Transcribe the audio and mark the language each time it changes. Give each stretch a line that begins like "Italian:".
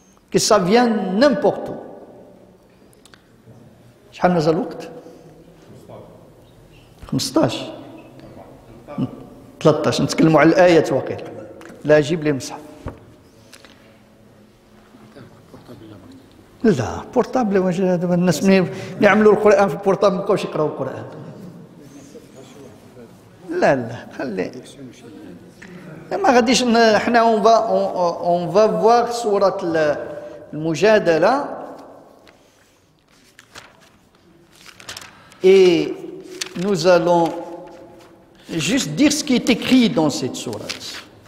French: Que ça vienne n'importe où.
Arabic: شحال مازال الوقت؟ 15 13 نتكلموا على الآيات واقيلا. لا جيب لي المصحف. لا بورتابل واش دابا الناس ملي يعملوا القرآن في البورتابل ما بقاوش يقراو القرآن. لا لا خلي ما غاديش حنا اون فا فواغ سورة المجادلة
French: et nous allons juste dire ce qui est écrit dans cette sourate.